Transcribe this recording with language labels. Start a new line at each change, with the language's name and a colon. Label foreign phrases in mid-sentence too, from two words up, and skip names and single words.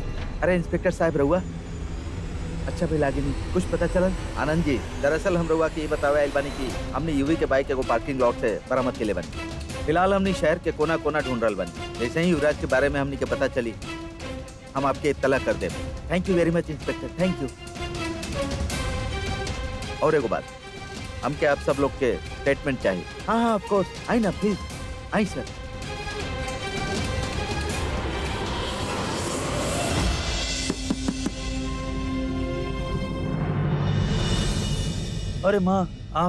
Bhojpuri: अरे इंस्पेक्टर साहब रहुआ, अच्छा भाई लागे नहीं कुछ पता चलल? आनंद जी, दरअसल हम रहुआ के ये बतावे आइल बानी कि हमने यूवी के बाइक एगो पार्किंग लॉट से बरामद के ले बानी। फिलहाल हमने शहर के कोना कोना ढूंढ रहल बानी। जैसे ही युवराज के बारे में हमने के पता चली, हम आपके इत्तला कर देब।
English: Thank you very much inspector, thank you. और एगो बात, हमके आप सब लोग के स्टेटमेंट चाहिए।
Bhojpuri: हाँ हाँ
English: of course,
Bhojpuri: आई ना प्लीज, आई सर। अरे माँ आप।